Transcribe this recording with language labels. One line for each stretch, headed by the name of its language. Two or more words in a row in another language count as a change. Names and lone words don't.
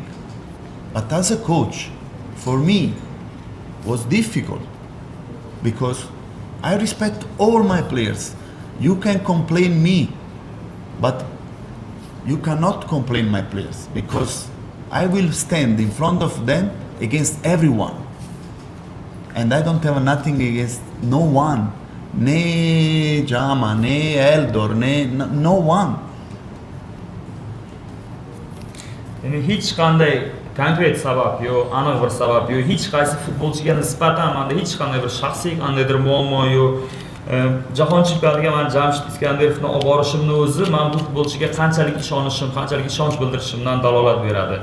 English: But as a coach, for me, was difficult because I respect all my players. You can complain me, but you cannot complain my players, because I will stand in front of them against everyone. And I don't have nothing against no one. Ne Jama, ne Eldor, no one.
Uzbek: Ya'ni hech qanday konkret sabab yo'q, aniq bir sabab yo'q. Hech qaysi futbolchiga nisbatan menda hech qanday bir shaxsiy qandaydir muammo yo'q. Jahon chempionatiga men Jamshid Iskandarovni olib borishimni o'zi men bu futbolchiga qanchalik ishonishim, qanchalik ishonch bildirishimdan dalolat beradi.